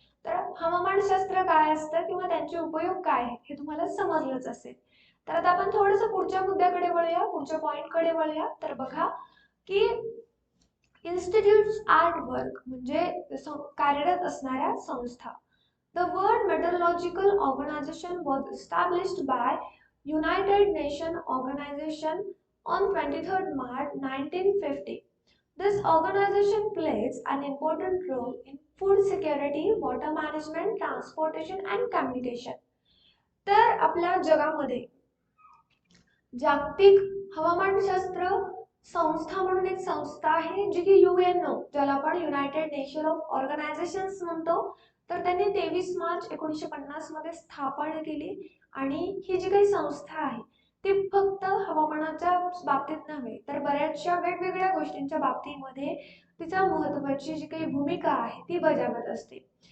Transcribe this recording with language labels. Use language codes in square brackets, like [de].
[mr] तर हवामानशास्त्र काय असतं किंवा त्यांचे उपयोग काय आहेत हे तुम्हाला समजलंच असेल. तर आता आपण थोडंसं पुढच्या मुद्द्याकडे वळूया, पुढच्या पॉइंटकडे वळूया. तर बघा की [en] institutes at work [mr] म्हणजे कार्यरत असणाऱ्या संस्था. [en] The World Meteorological Organization was established by United Nations Organization on 23rd March 1950. This organization plays an important role in food security, water management, transportation and communication. [mr] तर आपल्या जगामध्ये जागतिक हवामानशास्त्र संस्था म्हणून एक संस्था आहे जी की UNO ज्याला आपण युनायटेड नेशन ऑफ ऑर्गनायझेशन्स म्हणतो. तर त्यांनी 23 मार्च 1950 मध्ये स्थापन केली आणि ही जी काही संस्था आहे ती फक्त हवामानाच्या बाबतीत नव्हे तर बऱ्याचशा वेगवेगळ्या गोष्टींच्या बाबतीमध्ये तिचा महत्त्वाची जी काही भूमिका आहे ती बजावत असते.